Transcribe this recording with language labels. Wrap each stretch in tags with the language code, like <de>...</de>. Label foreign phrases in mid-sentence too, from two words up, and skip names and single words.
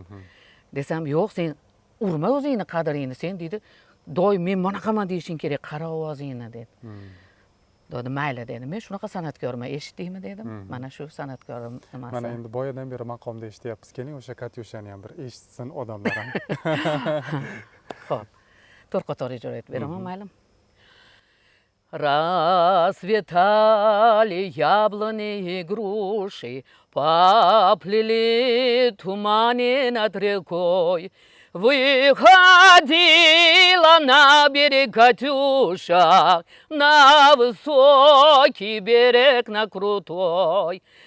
<uz>Desam, yo'q, sen urma o'zingni qadringni, sen dedi, doim men bunaqaman deyishing kerak, qara ovozingni dedi. Dedi, mayli dedi. Men shunaqa san'atkorman, eshitdingmi dedim. Mana shu san'atkorim nimasi. Mana endi boyadan beri maqomda eshityapmiz. Keling, o'sha Katyushani ham bir eshitsin odamlar ham. Xo'p. To'rt-qator ijro etib beraman, mayli.</uz> <ru>Расцветали яблони и груши, поплыли туманы над рекой. Выходила на берег Катюша, на высокий берег, на крутой.</ru>